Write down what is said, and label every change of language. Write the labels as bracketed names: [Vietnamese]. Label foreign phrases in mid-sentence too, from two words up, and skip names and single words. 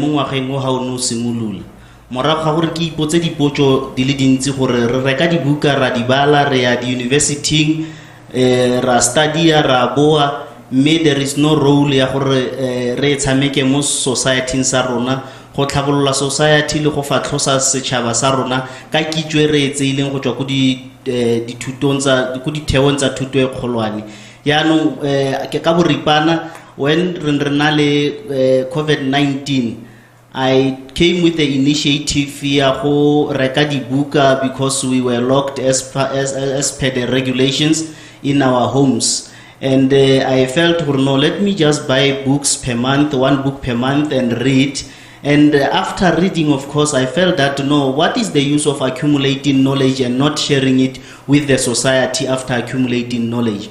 [Tswana] ngwageng o ha o no simolola morago ga gore ke ipotse dipotso di le dintsi gore re reka dibuka ra di bala re ya di university ra study ra boa me [English] there is no role [Tswana] ya gore re tshameke mo society sa rona go tlhabolola society le go fatlhosa setšhaba sa rona ka kitso re etseileng go tswa go dithutong tsa go ditheong tsa thuto e kgolwane yaanong ke ka boripana when re na le COVID-19 [English] I came with the initiative [Tswana] ya go reka dibuka [English] because we were locked as per the regulations in our homes. And I felt, no, let me just buy books per month, one book per month and read. And after reading, of course, I felt that, no, what is the use of accumulating knowledge and not sharing it with the society after accumulating knowledge?